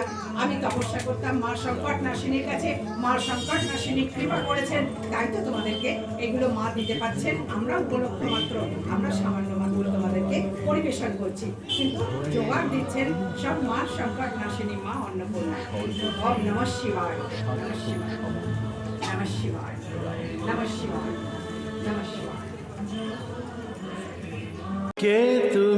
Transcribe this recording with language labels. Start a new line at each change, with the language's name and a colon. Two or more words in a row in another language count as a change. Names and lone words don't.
Bangla: আমি তপস্যা করতাম মা সংকট নাশিনীর কাছে, মা সংকট নাশিনী কৃপা করেছেন, তাই তো তোমাদেরকে এগুলো মা দিতে পারছেন। আমরা উপলক্ষ মাত্র, আমরা সামান্য মাত্র তোমাদেরকে পরিবেশন করছি, কিন্তু জোগাড় দিচ্ছেন সব মা সংকট নাশিনী মা অন্নপূর্ণা।
Sanskrit: ওম নমঃ শিবায় নমঃ শিবায় নমঃ শিবায় নমঃ শিবায় নমঃ শিবায়।
Bangla: কে